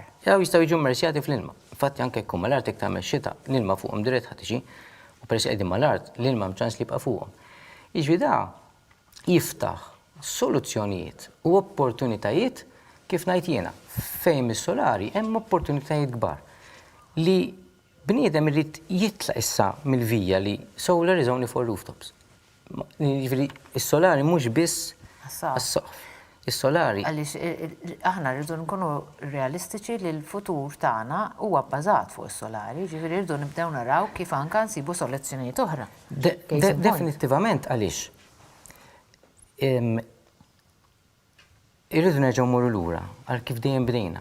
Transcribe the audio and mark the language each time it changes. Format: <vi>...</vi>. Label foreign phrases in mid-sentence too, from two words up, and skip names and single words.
<mt>Daw jistgħu jiġu mmersjati fl-ilma. Infatti anke jkun mal-art jekk tagħmel xita, l-ilma fuqhom dirett ħadd tiġi, u peress qegħdin mal-art, l-ilma mċans li jibqa' fuqhom. Jiġifieri da jiftaħ soluzzjonijiet u opportunitajiet kif ngħid jiena. Fejn mis-solari hemm opportunitajiet kbar li bniedem irid jitlaq issa mill-vija li</mt> <en>solar is only for rooftops.</en> <mt>Jiġifieri is-solari mhux biss għas-soqf. Is-solari. Għaliex aħna rridu nkunu realistiċi li l-futur tagħna huwa bbażat fuq is-solari, ġifieri rridu nibdew naraw kif anke nsibu soluzzjonijiet oħra. Definittivament għaliex. Irridu nerġgħu mmorru lura għal kif dejjem bdejna.</mt>